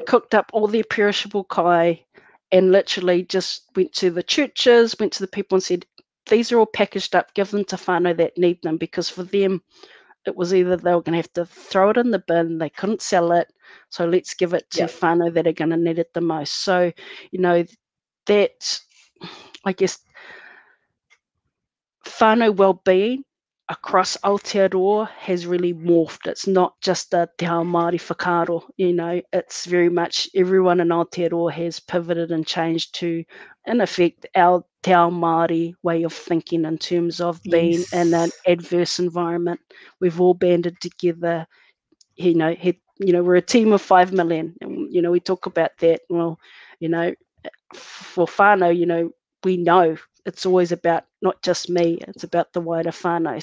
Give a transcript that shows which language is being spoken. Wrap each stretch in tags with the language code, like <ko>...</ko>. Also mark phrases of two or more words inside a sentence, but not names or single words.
<en>Cooked up all their perishable kai and literally just went to the churches, went to the people and said, these are all packaged up, give them to whānau that need them, because for them, it was either they were going to have to throw it in the bin, they couldn't sell it, so let's give it to whānau that are going to need it the most. So, that, I guess, whānau well-being across Aotearoa has really morphed. It's not just a</en> <mi>te ao Māori whakaaro,</mi> <en>it's very much everyone in Aotearoa has pivoted and changed to, in effect, our</en> <mi>te ao Māori</mi> <en>way of thinking in terms of being in an adverse environment. We've all banded together, we're a team of 5 million, and, we talk about that. Well, for whānau, we know it's always about not just me, it's about the wider whānau.</en>